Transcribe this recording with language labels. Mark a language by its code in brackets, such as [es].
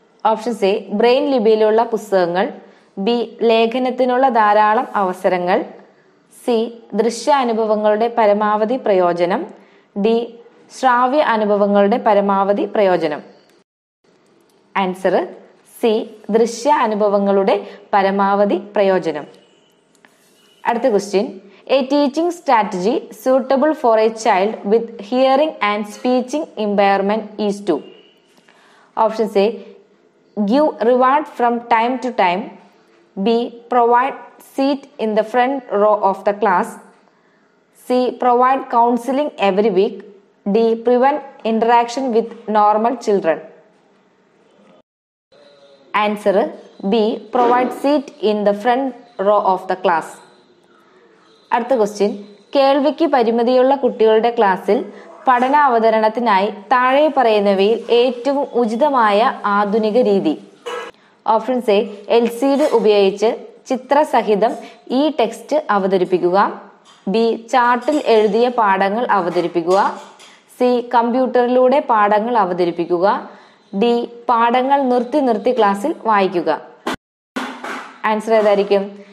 [ml] Options A brain ലിപിയിലുള്ള പുസ്തകങ്ങൾ, B ലേഖനത്തിനുള്ള ധാരാളം അവസരങ്ങൾ, സി ദൃശ്യാനുഭവങ്ങളുടെ പരമാവധി പ്രയോജനം, ഡി ശ്രാവ്യ അനുഭവങ്ങളുടെ പരമാവധി പ്രയോജനം. ആൻസർ സി ദൃശ്യ അനുഭവങ്ങളുടെ പരമാവധി പ്രയോജനം. [en] അടുത്ത question, a teaching strategy suitable for a child with hearing and speaking impairment is to. Options A, give reward from time to time, B, provide seat in the front row of the class, C, provide counseling every week, D, prevent interaction with normal children. Answer B, provide seat in the front row of the class. [ml] അടുത്ത question, കേൾവിക്ക് പരിമിതിയുള്ള കുട്ടികളുടെ ക്ലാസ്സിൽ പഠന അവതരണത്തിനായി താഴെ പറയുന്നവയിൽ ഏറ്റവും ഉചിതമായ ആധുനിക രീതി. ഓപ്ഷൻസ് എ LCD ഉപയോഗിച്ച് ചിത്രസഹിതം ഈ ടെക്സ്റ്റ് അവതരിപ്പിക്കുക, ബി ചാർട്ടിൽ എഴുതിയ പാഠങ്ങൾ അവതരിപ്പിക്കുക, സി കമ്പ്യൂട്ടറിലൂടെ പാഠങ്ങൾ അവതരിപ്പിക്കുക, ഡി പാഠങ്ങൾ നിർത്തി നിർത്തി ക്ലാസ്സിൽ വായിക്കുക. ആൻസർ ഏതായിരിക്കും?